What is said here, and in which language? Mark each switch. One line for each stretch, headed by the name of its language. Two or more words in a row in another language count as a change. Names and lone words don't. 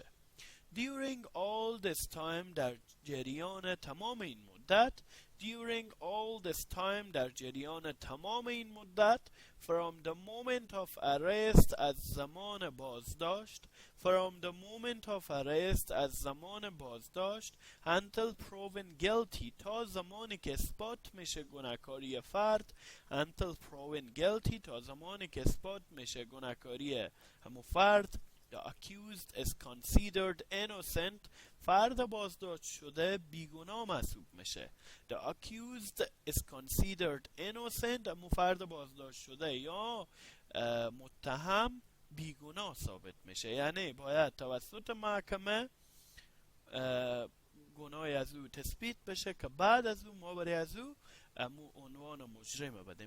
English: During all this time
Persian: در جریان تمام این مدت
English: during all this time
Persian: در جریان تمام این مدت
English: from the moment of arrest
Persian: از زمان بازداشت
English: from the moment of arrest
Persian: از زمان بازداشت
English: until proven guilty
Persian: تا زمانی که اثبات میشه گناهکاری فرد
English: until proven guilty
Persian: تا زمانی که اثبات میشه گناهکاری همون فرد
English: The accused is considered innocent
Persian: فرد بازداشت شده بیگناه محسوب میشه.
English: The accused is considered innocent
Persian: اما فرد بازداشت شده یا متهم بیگناه ثابت میشه. یعنی باید توسط محکمه گناهی از او تثبیت بشه که بعد از او ما برای از او عنوان مجرم بدیم.